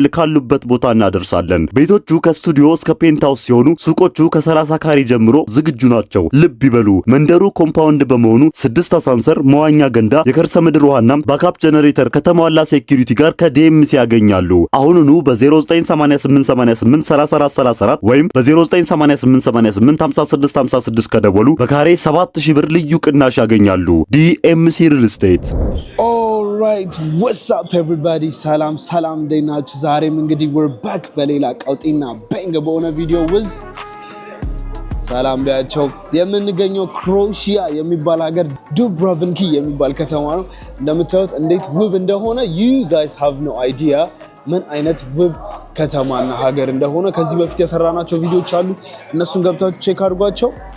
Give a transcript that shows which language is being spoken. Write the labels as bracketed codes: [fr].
[am] ካሉበት ቦታ እናደርሳለን። ቤቶቹ ከስቱዲዮ እስከ ፔንታውስ ሲሆኑ ሱቆቹ ከ30 ካሬ ጀምሮ ዝግጁ ናቸው። ልብ ይበሉ፣ መንደሩ ኮምፓውንድ በመሆኑ 6 አሳንሰር፣ መዋኛ ገንዳ፣ የከርሰ ምድር ውሃና ባካፕ ጀነሬተር ከተሟላ ሴኩሪቲ ጋር ከዲኤምሲ ያገኛሉ። አሁኑኑ በ0988883434 ወይም በ0988885656 ከደወሉ በካሬ 7,000 ብር ልዩ ቅናሽ ያገኛሉ። ዲኤምሲ ሪል ስቴት። [en] Alright, what's up everybody? [am] ሰላም እንዴት ናችሁ? ዛሬም እንግዲህ [en] we're back [am] በሌላ ቀውጢና ባንግ በሆነ ቪዲዮ [en] with [am] ሰላም ቢያቸው። የምንገኘው ክሮሺያ የሚባል ሀገር ዱብሮቭኒክ የሚባል ከተማ ነው። እንደምታዩት እንዴት ውብ እንደሆነ [en] you guys have no idea [am] ምን አይነት ውብ ከተማና ሀገር እንደሆነ ከዚህ በፊት የሰራናቸው ቪዲዮዎች አሉ፣ እነሱን ገብታችሁ ቼክ አድርጓቸው።